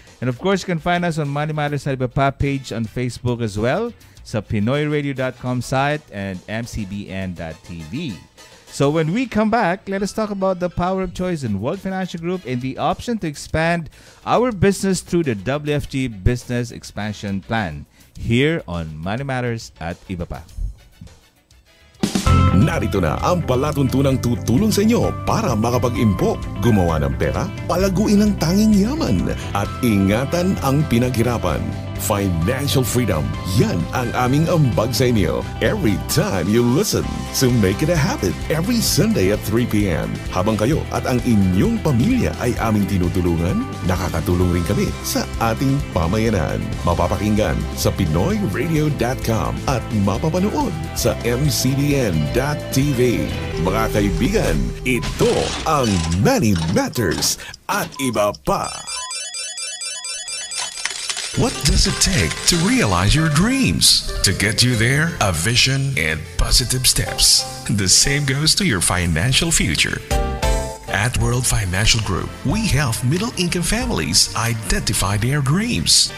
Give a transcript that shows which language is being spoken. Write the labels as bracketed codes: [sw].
[en] And of course, you can find us on Money Matters sa Atbp page on Facebook as well, sa PinoyRadio.com site and MCBN.tv. So when we come back, let us talk about the power of choice in World Financial Group and the option to expand our business through the WFG Business Expansion Plan here on Money Matters at Atbp. [tl] Narito na ang palatuntunang tutulong sa inyo para makapag-impok, gumawa ng pera, palaguin ang tanging yaman, at ingatan ang pinaghirapan. [en] Financial freedom, [tl] yan ang aming ambag sa inyo [en] every time you listen. So make it a habit every Sunday at 3 p.m. [tl] Habang kayo at ang inyong pamilya ay aming tinutulungan, nakakatulong rin kami sa ating pamayanan. Mapapakinggan sa PinoyRadio.com at mapapanood sa MCBN.tv. Mga kaibigan, ito ang Money Matters at Iba Pa. [en] What does it take to realize your dreams? To get you there, a vision and positive steps. The same goes to your financial future. At World Financial Group, we help middle-income families identify their dreams.